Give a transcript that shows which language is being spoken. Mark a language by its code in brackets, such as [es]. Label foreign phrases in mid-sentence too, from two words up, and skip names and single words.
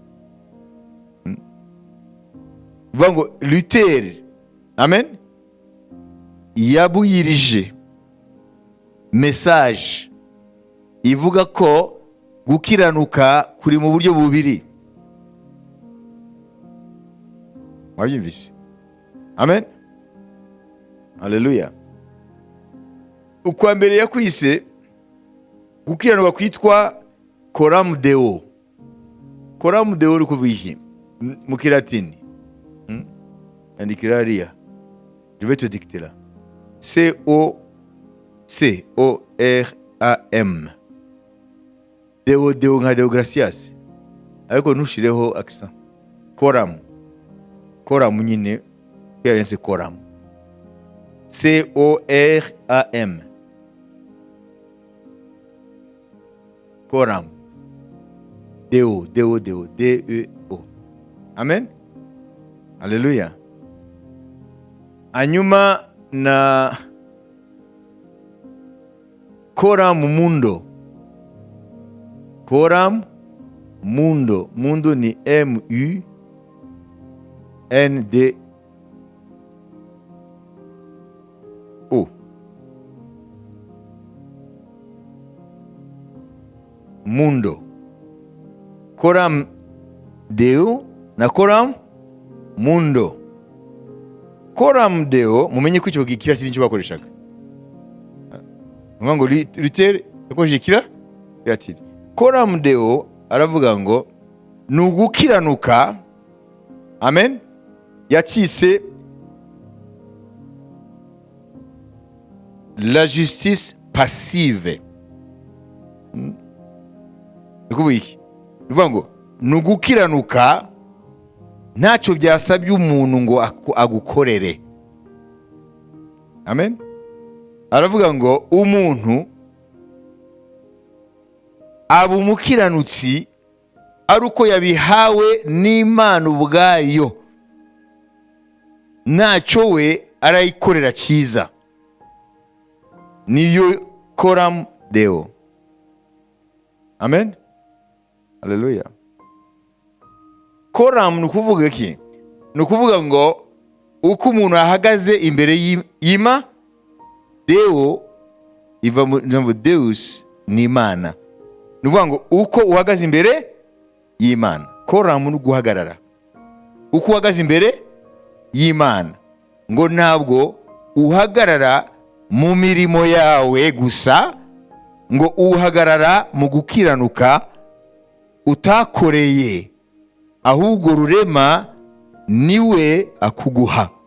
[rw] Vuga ngo Luther, amen, yabwirije message ivuga ko gukiranuka kuri mu buryo bubiri. Mwabyumvise? Amen. Haleluya. Ukwa mbere yakwise gukiranuka kwitwa [la] coram deo. Coram deo [rw] uri kuvuga iki mu Kilatini? Andikira hariya. [fr] Je vais te dicter là. [rw] C-O-R-A-M. Deo nka [la] Deo Gracias, [rw] ariko ntushireho accent. Coram nyine yarenze coram. C-O-R-A-M. Coram. Deo. D-E-O. Amen. Haleluya. Hanyuma [la] Coram mundo. Coram mundo. [rw] Mundo ni M-U-N-D-O. Mundo. [la] Coram Deo na coram mundo. Coram Deo, [rw] mumenye ko icyo gikira sinzi icyo bakoreshaga. Ngo Luther yakoresheje ikira yatiri. [la] Coram Deo [rw] aravuga ngo nugukiranuka. Amen. Yatise [fr] la justice passive. [rw] Nikuvuga iki? Nivuga ngo nugukiranuka ntacyo byasabye umuntu ngo agukorere. Amen. Aravuga ngo umuntu aba umukiranutsi ari uko yabihawe n'Imana ubwayo, ntacyo we arayikorera cyiza. Niyo [la] coram Deo. [rw] Amen. Haleluya. Coram ni ukuvuga iki? Ni ukuvuga ngo uko umuntu ahagaze imbere y'Imana. Deo iva mu jambo Deus ni Imana. Ni ukuvuga ngo uko uhagaze imbere y'Imana. Coram ni guhagarara. Uko uhagaze imbere y'Imana, ngo ntabwo uhagarara mu mirimo yawe gusa, ngo uhagarara mu gukiranuka utakoreye, ahubwo rurema niwe akuguha.